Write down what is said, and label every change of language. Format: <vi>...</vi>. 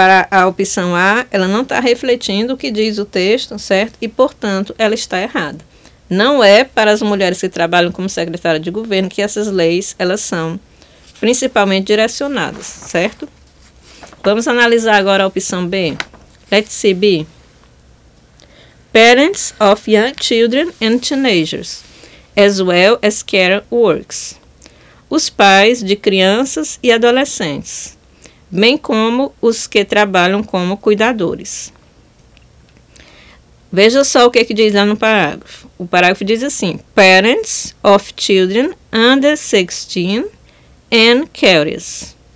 <pt>A opção A, ela não está refletindo o que diz o texto, certo? E, portanto, ela está errada. Não é para as mulheres que trabalham como secretária de governo que essas leis, elas são principalmente direcionadas, certo? Vamos analisar agora a opção B.</pt> <en>Let's see B. Parents of young children and teenagers, as well as care works.</en> <pt>Os pais de crianças e adolescentes, bem como os que trabalham como cuidadores. Veja só o que diz lá no parágrafo. O parágrafo diz assim:</pt> <en>Parents of children under 16 and carers.</en>